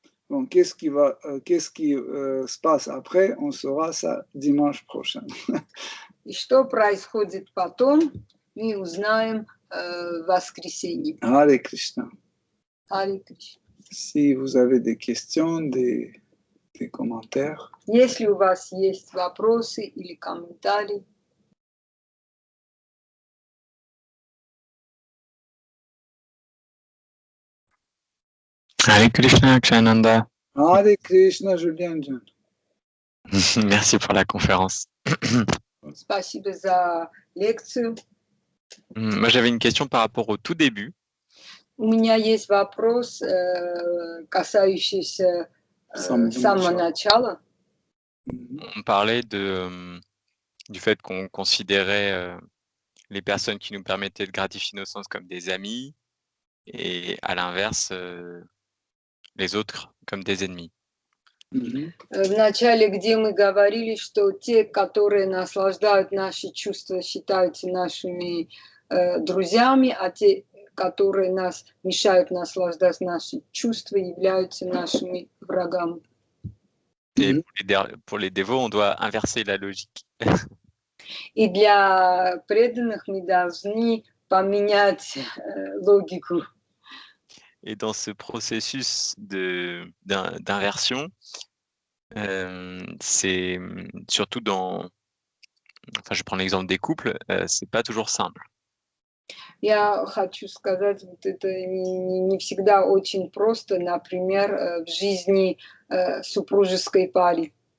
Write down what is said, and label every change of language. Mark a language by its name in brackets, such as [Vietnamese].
[French] Bon, qu'est-ce qui se passe après? On saura ça dimanche prochain. [Russian] И что происходит потом, мы узнаем в воскресенье. [Sanskrit] Hare Krishna. Харе Кришна. [French] Si vous avez des questions, des commentaires. [Russian] Если у вас есть вопросы или комментарии, [Sanskrit] Hare Krishna, Kshananda. Hare Krishna, Julien John. [French] Merci pour la conférence. [Russian] спасибо за лекцию. [French] Moi, j'avais une question par rapport au tout début. [Russian] У меня есть вопрос, касающийся самого начала. [French] On parlait du fait qu'on considérait les personnes qui nous permettaient de gratifier nos sens comme des amis et à l'inverse, les autres comme des ennemis. [Russian] В начале, где мы говорили, что те, которые наслаждают наши чувства, считаются нашими друзьями, а те, которые нас мешают наслаждать наши чувства, являются нашими врагами. [French] Et pour les dévots, on doit inverser la logique. [Russian] И для преданных мы должны поменять логику. [French] Et dans ce processus d'inversion, c'est surtout je prends l'exemple des couples, c'est pas toujours simple. [Russian] Я хочу сказать, вот это не всегда очень просто, например, в жизни супружеской паре.